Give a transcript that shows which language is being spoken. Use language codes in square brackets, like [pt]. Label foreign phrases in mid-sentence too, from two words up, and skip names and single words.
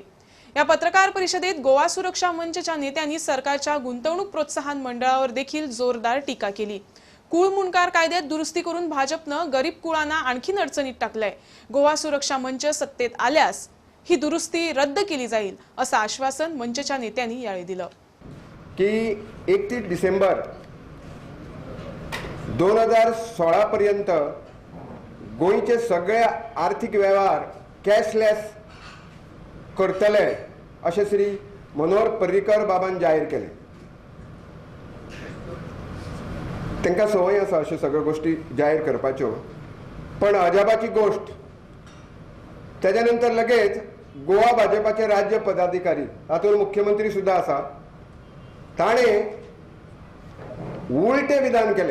[mr] या पत्रकार परिषदेत गोवा सुरक्षा मंचच्या नेत्यांनी सरकारच्या गुंतवणूक प्रोत्साहन मंडळावर देखील जोरदार टीका केली। कुळ मुणकार कायद्यात दुरुस्ती करून भाजपनं गरीब कुळांना आणखीन अडचणीत टाकलंय। गोवा सुरक्षा मंच सत्तेत आल्यास ही दुरुस्ती रद्द केली जाईल असं आश्वासन मंचच्या नेत्यांनी यावेळी दिलं। [kok] की 31 डिसेंबर 2016 पर्यंत गोंयचे सगळे आर्थिक व्यवहार कॅशलेस करतले अशें श्री मनोहर पर्रीकर बाबान जाहीर केले। तांकां संवय आसा अश्यो सगळ्यो गोष्टी जाहीर करपाच्यो, पण अजापाची गोष्ट तेच्या नंतर लगेच गोवा भाजपाचे राज्य पदाधिकारी हातूंत मुख्यमंत्री सुद्धा आसा, ताणें उलटे विधान केले।